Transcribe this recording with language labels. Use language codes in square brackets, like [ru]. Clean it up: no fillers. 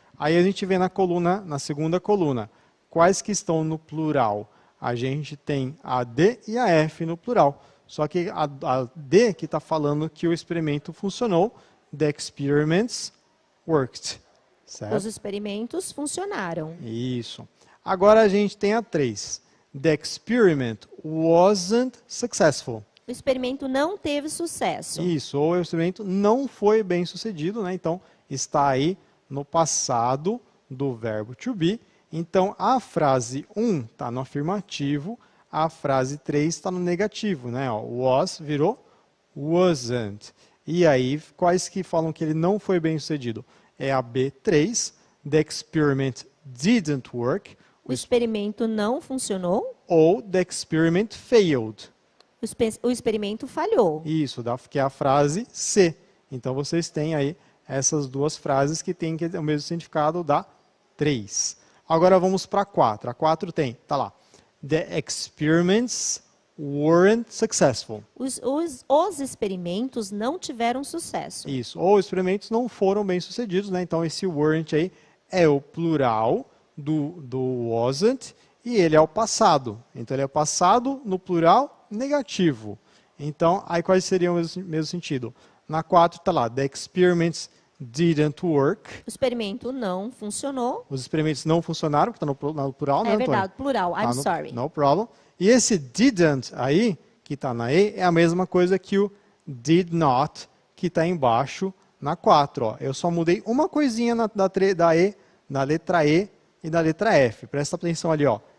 [pt] Aí a gente vê na coluna, na segunda coluna, quais que estão no plural? A gente tem a D e a F no plural. Só que a D que está falando que o experimento funcionou, [en] the experiments worked. [pt] Certo? Os experimentos funcionaram. Isso. Agora a gente tem a 3. [en] The experiment wasn't successful. [pt] O experimento não teve sucesso. Isso, ou o experimento não foi bem sucedido, né? Então, está aí no passado do verbo to be. Então, a frase 1 está no afirmativo, a frase 3 está no negativo, né? Ó, was virou wasn't. E aí, quais que falam que ele não foi bem sucedido? É a B3, [en] the experiment didn't work. [pt] O experimento não funcionou. [en] Ou the experiment failed. [pt] O experimento falhou. Isso, que é a frase C. Então, vocês têm aí essas duas frases que têm o mesmo significado da 3. Agora, vamos para a 4. A 4 tem, tá lá, [en] the experiments weren't successful. [pt] Os experimentos não tiveram sucesso. Isso, ou os experimentos não foram bem sucedidos, né? Então, esse weren't aí é o plural do wasn't e ele é o passado. Então, ele é o passado no plural negativo. Então, aí quais seriam o mesmo sentido? Na 4 está lá, [en] the experiments didn't work. [pt] O experimento não funcionou. Os experimentos não funcionaram, porque está no plural, né, É Antônio? verdade, plural. I'm Tá [en] sorry. No problem. [pt] E esse didn't aí, que está na E, é a mesma coisa que o did not, que está embaixo na 4. Ó. Eu só mudei uma coisinha da E, na letra E e na letra F. Presta atenção ali, ó.